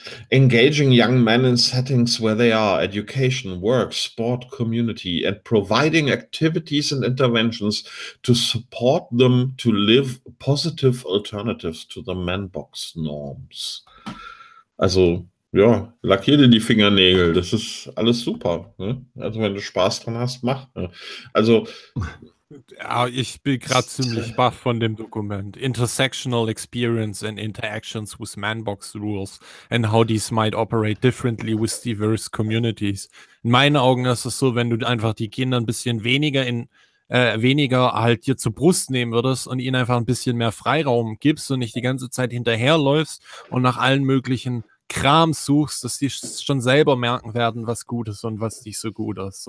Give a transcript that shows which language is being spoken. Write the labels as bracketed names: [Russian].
[English] Engaging young men in settings where they are. Education, work, sport, community. And providing activities and interventions to support them to live positive alternatives to the manbox norms. [German] Also, ja, lackier dir die Fingernägel, das ist alles super. Ne? Also, wenn du Spaß dran hast, mach. Ne? Also, Ja, ich bin gerade ziemlich baff von dem Dokument. [English] Intersectional experience and interactions with Manbox rules and how these might operate differently with diverse communities. [German] In meinen Augen ist es so, wenn du einfach die Kinder ein bisschen weniger in weniger halt dir zur Brust nehmen würdest und ihnen einfach ein bisschen mehr Freiraum gibst und nicht die ganze Zeit hinterherläufst und nach allen möglichen Kram suchst, dass die schon selber merken werden, was gut ist und was nicht so gut ist.